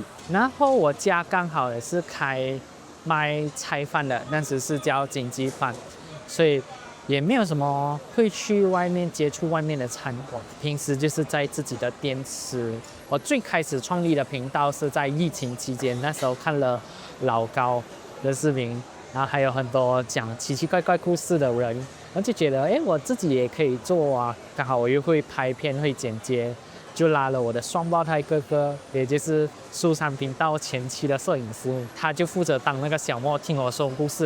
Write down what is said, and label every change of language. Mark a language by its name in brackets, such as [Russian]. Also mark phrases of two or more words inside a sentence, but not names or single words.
[Chinese] 然後我家剛好也是賣菜飯的，那時是叫經濟飯，所以也沒有什麼會去外面接觸外面的餐館，平時就是在自己的店吃。我最開始創立的頻道是在疫情期間，那時候看了老高的視頻，然後還有很多講奇奇怪怪故事的人，我就覺得我自己也可以做啊，剛好我又會拍片會剪接，就拉了我的雙胞胎哥哥，也就是蘇珊頻道前期的攝影師，他就負責當那個小莫聽我說故事。